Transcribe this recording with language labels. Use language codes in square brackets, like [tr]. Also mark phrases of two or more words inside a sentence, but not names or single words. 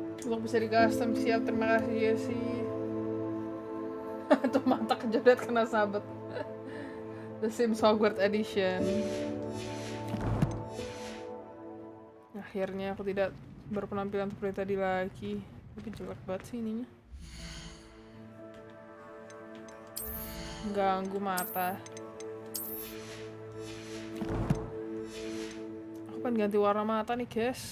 [id] untuk bisa di custom. Siap, terima kasih Jesse. Tuh mata kejodet kena sabet. The Sims Hogwarts Edition. Akhirnya aku tidak berpenampilan seperti tadi lagi. Tapi jelek banget sih ininya. Ganggu mata. Aku pengen ganti warna mata nih guys.